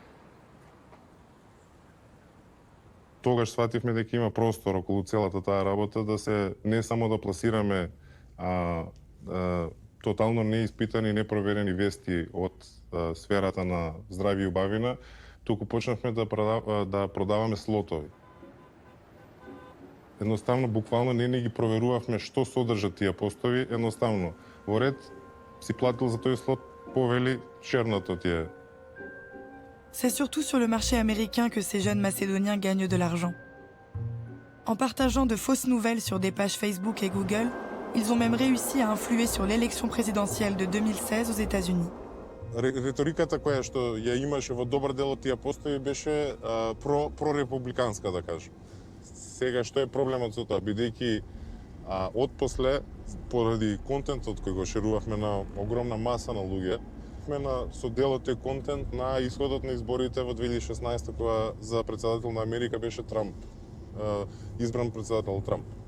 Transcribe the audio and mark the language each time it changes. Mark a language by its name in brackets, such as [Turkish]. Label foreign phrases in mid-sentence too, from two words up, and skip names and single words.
[Macedonian] Тогаш свативме дека има простор околу целата таа работа да се не само да пласираме тотално неиспитани, непроверени вести од сферата на здравје и убавина, туку почнавме да продаваме слотови. Едноставно, буквално не ги проверувавме што содржат тие постови, едноставно во ред си платил за тој слот, повели черното ти е. [French] C'est surtout sur le marché américain que ces jeunes Macédoniens gagnent de l'argent. En partageant de fausses nouvelles sur des pages Facebook et Google, ils ont même réussi à influer sur l'élection présidentielle de 2016 aux États-Unis. [Macedonian] Риториката која што ја имаше во добар дел од тие постои беше прорепубликанска, да кажем. Сега што е проблемот со тоа, бидејќи отпосле, поради контентот кој го шерувавме на огромна маса на луѓе, со дел од тој контент на исходот на изборите во 2016 кога за председател на Америка беше Трамп, избран председател Трамп.